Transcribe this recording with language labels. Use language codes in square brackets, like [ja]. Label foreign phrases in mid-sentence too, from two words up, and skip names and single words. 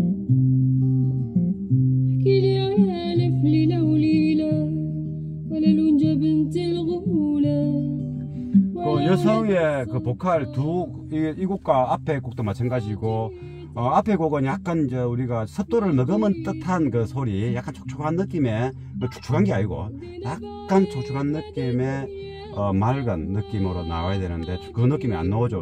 [ar] احكيلي على ألف ليلة وليلة ولا لونجا بنت الغولة. [ko] 그 여성의 그 보컬 이 곡과 앞에 곡도 마찬가지고 앞에 곡은 약간 이제 우리가 습도를 머금은 듯한 그 소리, 약간 촉촉한 느낌의, 축축한 게 아니고 약간 촉촉한 느낌의 맑은 느낌으로 나와야 되는데 그 느낌이 안 나오죠.